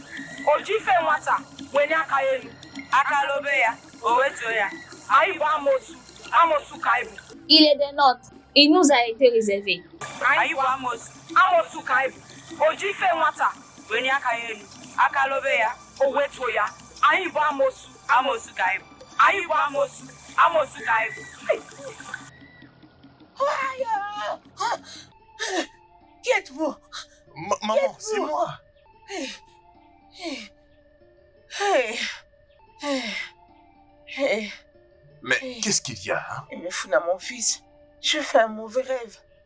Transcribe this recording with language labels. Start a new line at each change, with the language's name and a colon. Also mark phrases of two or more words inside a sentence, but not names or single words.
Igbo: O ji ife nwata wenye aka ya elu, aka robe ya, o wetuo ya. Anyị bụ amoosu ka anyị bụ.
French: Il est des nôtres. Il nous a été réservé.
Igbo: Anyị bụ amoosu ka anyị bụ. O ji ife nwata wenye aka ya elu, aka robe ya, o wetuo ya. Anyị bụ amoosu ka anyị bụ. Anyị bụ amoosu ka anyị bụ.
French: Qui êtes-vous? Maman, c'est moi. Mais qu'est-ce qu'il y a, hein? Mais Funa, mon fils, je fais un mauvais rêve.